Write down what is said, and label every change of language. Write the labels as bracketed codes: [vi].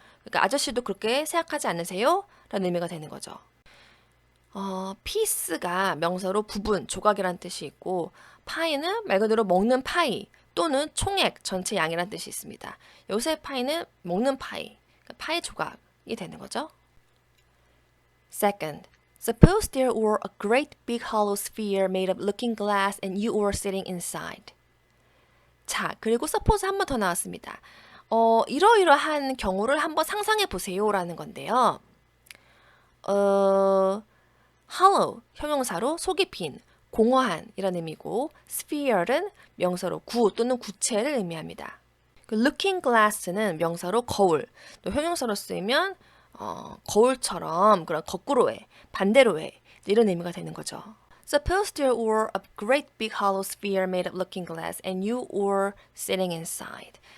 [ko] 그러니까 아저씨도 그렇게 생각하지 않으세요? 라는 의미가 되는 거죠. 피스가 명사로 부분, 조각이라는 뜻이 있고 파이는 말 그대로 먹는 파이 또는 총액, 전체 양이라는 뜻이 있습니다. 요새 파이는 먹는 파이, 그러니까 파이 조각이 되는 거죠. [en] Second, suppose there were a great big hollow sphere made of looking glass and you were sitting inside. [ko] 자, 그리고 suppose 한 번 더 나왔습니다. 이러이러한 경우를 한번 상상해 보세요라는 건데요. hollow, 형용사로 속이 빈, 공허한 이런 의미고 sphere는 명사로 구 또는 구체를 의미합니다. 그 looking glass는 명사로 거울, 또 형용사로 쓰이면 거울처럼 그런 거꾸로의, 반대로의 이런 의미가 되는 거죠. [en] Suppose there were a great big hollow sphere made of looking glass and you were sitting inside.